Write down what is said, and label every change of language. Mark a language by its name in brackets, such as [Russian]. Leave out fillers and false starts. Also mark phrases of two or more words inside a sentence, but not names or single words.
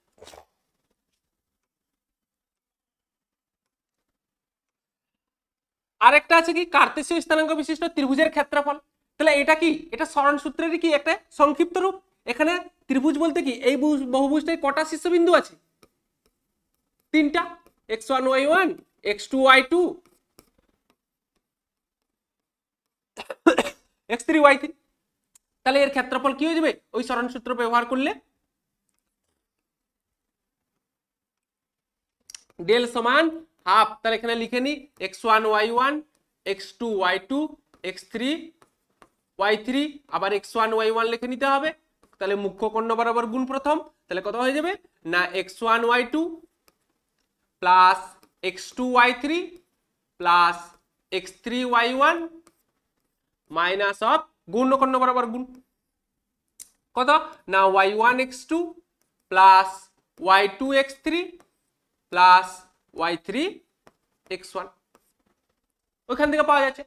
[Bangla] আরেকটা আছে কি কার্তেশীয় স্থানাঙ্ক বিশিষ্ট ত্রিভুজের ক্ষেত্রফল, তাহলে এটা কি এটা সরণ সূত্রেরই কি একটা সংক্ষিপ্ত রূপ। এখানে ত্রিভুজ বলতে কি এই বহুভুজটায় কটা শীর্ষবিন্দু আছে, তিনটা, x1 y1 x2 y2 x3 y3, তাহলে এর ক্ষেত্রফল কি হয়ে যাবে ওই সরণ সূত্র ব্যবহার করলে ডেল সমান হাফ, তাহলে এখানে লিখে নি x1 y1 x2 y2 x3 y3, আবার x1 y1 লিখে নিতে হবে, তাহলে মুখ্য কর্ণ বরাবর গুণ প্রথম, তাহলে কত হয়ে যাবে না x1 y2 প্লাস x2 y3 প্লাস x3 y1 [English] minus of [Bangla] গুণ কর্ণ বরাবর গুণ কত না y1 x2 প্লাস y2 x3 প্লাস y3 x1, ওইখান থেকে পাওয়া যাচ্ছে।